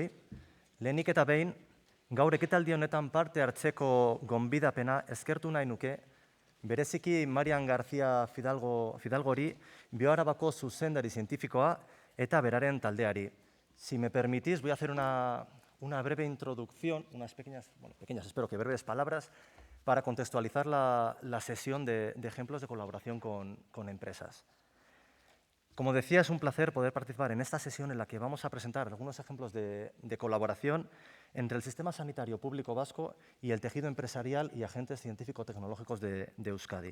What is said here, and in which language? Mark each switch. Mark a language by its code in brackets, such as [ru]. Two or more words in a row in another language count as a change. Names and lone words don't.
[eu] Lehenik eta behin, gaur ekitaldi honetan parte hartzeko gonbidapena eskertu nahi nuke, bereziki Marian García Fidalgori, Bioarabako zuzendari zientifikoa eta beraren taldeari. [es] Si me permitís, voy a hacer una breve introducción, unas pequeñas, espero que breves palabras, para contextualizar la sesión de ejemplos de colaboración con empresas. Como decía, es un placer poder participar en esta sesión en la que vamos a presentar algunos ejemplos de colaboración entre el sistema sanitario público vasco y el tejido empresarial y agentes científico-tecnológicos de Euskadi.